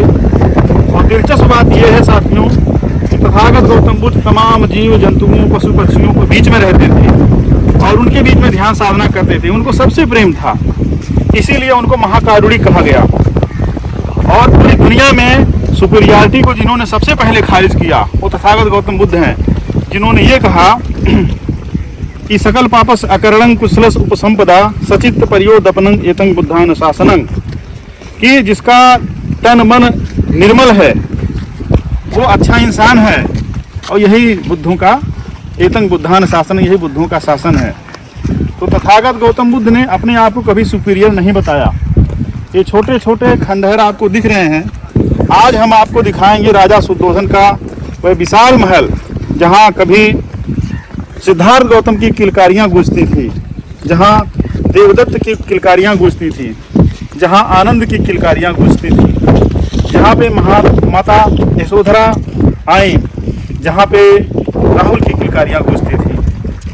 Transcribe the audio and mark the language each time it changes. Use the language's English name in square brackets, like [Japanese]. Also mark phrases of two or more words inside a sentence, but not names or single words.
[Hindi] और दिलचस्प बात यह है साथियों कि तथागत गौतम बुद्ध तमाम जीव जंतुओं, पशु पक्षियों के बीच में रहते थे और उनके बीच में ध्यान साधना करते थे। उनको सबसे प्रेम था, इसीलिए उनको महाकारुणिक कहा गया। और पूरी दुनिया में सुपीरियरिटी को जिन्होंने सबसे पहले खारिज किया वो तथागत गौतम बुद्ध हैं, जिन्होंने ये कहा कि [Pali] सकल पापस अकरणं कुशलस उपसंपदा सचित्त परियोदपनं एतं बुद्धान शासनं, [Hindi] कि जिसका तन मन निर्मल है वो अच्छा इंसान है और यही बुद्धों का [Pali] एतं बुद्धान शासन, [Hindi] यही बुद्धों का शासन है। तो तथागत गौतम बुद्ध ने अपने आप को कभी सुपीरियर नहीं बताया। ये छोटे छोटे खंडहर आपको दिख रहे हैं। आज हम आपको दिखाएंगे राजा शुद्धोधन का वह विशाल महल, जहाँ कभी सिद्धार्थ गौतम की किलकारियाँ गूंजती थी, जहाँ देवदत्त की किलकारियाँ गूंजती थी, जहाँ आनंद की किलकारियाँ गूंजती थी, जहाँ पे माता यशोधरा आई, जहाँ पे राहुल की किलकारियाँ गूंजती थी।